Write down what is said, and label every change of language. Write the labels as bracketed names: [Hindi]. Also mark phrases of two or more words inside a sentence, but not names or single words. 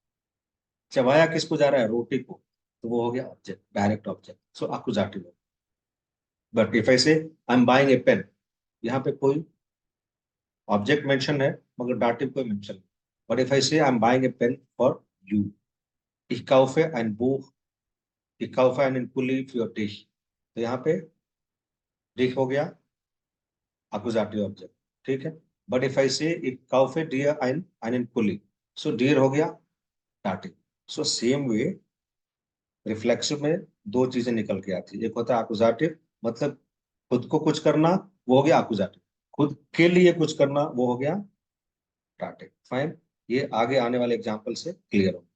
[Hindi] चबाया किसको जा रहा है, रोटी को, तो वो हो गया ऑब्जेक्ट, [English] direct object, [Hindi] सो अकुजाटिव। [English] but if I say I am buying a pen, [Hindi] यहाँ पे कोई ऑब्जेक्ट मेंशन है मगर डाटिव कोई मेंशन नहीं। [English] but if I say I am buying a pen for you, [German] ich kaufe ein Buch, ich kaufe einen Pulli für dich, [Hindi] तो यहाँ पे dich हो गया अकुजाटिव ऑब्जेक्ट, ठीक है। [English] but if I say [German] ich kaufe dir einen Pulli, [Hindi] सो डियर हो गया डाटिव। सो सेम वे रिफ्लेक्सिव में दो चीजें निकल के आती है, एक होता है अकुजाटिव, मतलब खुद को कुछ करना, वो हो गया अकुजाटिव। खुद के लिए कुछ करना, वो हो गया डाटिव। फाइन, ये आगे आने वाले एग्जांपल से क्लियर हो।